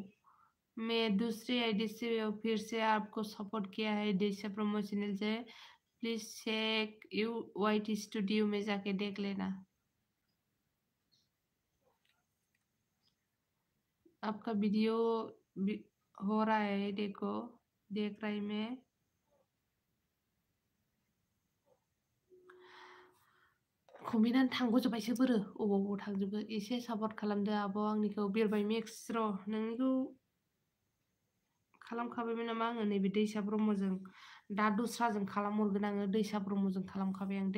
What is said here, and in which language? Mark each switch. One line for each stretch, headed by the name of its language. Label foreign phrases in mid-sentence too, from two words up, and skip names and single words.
Hindi: मैं दूसरी आईडी से फिर से आपको सपोर्ट किया है दैसा ब्रह्म चैनल से।
English: please check you
Hindi: YT स्टूडियो में जाके देख लेना। आपका वीडियो हो रहा है, देखो देख रही मैं।
Bodo: कमेन्टआनो थांग'जोब्बायसो बोरो अबाव थांजोबो। एसे सापर्ट खालामदो आब' आंनिखौ। बिरबाय मेक्स र' नोंनिखौ खालामखाबायमोन नामा आङो नैबे दैसा ब्रह्मजों। दा दस्राजों खालामहरगोन आङो। दैसा ब्रह्मजों खालामखाबाय आं दै।